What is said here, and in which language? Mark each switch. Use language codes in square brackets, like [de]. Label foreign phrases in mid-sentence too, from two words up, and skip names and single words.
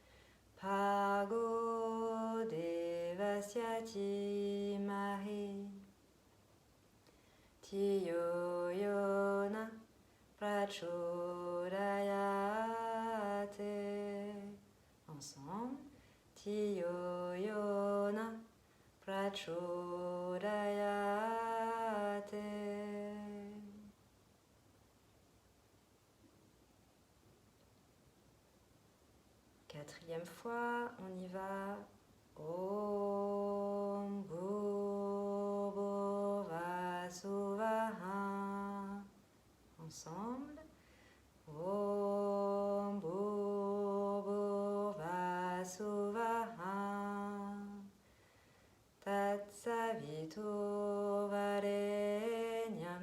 [sa] भर्गो देवस्य धीमहि धियो यो नः प्रचोदयात्. [fr] Ensemble. [sa] धियो यो नः प्रचोदयात्. [fr] Quatrième fois, on y va. [sa] ॐ भूर्भुवस्सुवः. [fr] Ensemble. [sa] ॐ भूर्भुवस्सुवः तत्सवितुर्वरेण्यम्.